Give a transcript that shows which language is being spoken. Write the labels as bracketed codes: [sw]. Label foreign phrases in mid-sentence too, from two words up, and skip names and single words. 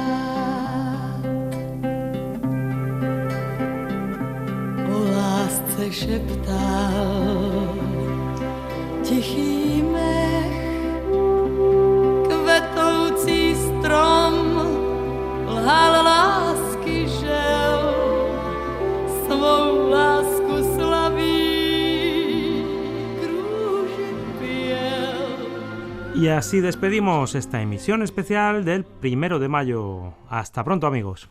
[cs] Se šeptal tichý mech, kvetoucí strom lhal lásky žel, svou lásku slaví, kruži pěl. [es] Y así despedimos esta emisión especial del 1 de mayo. Hasta pronto, amigos.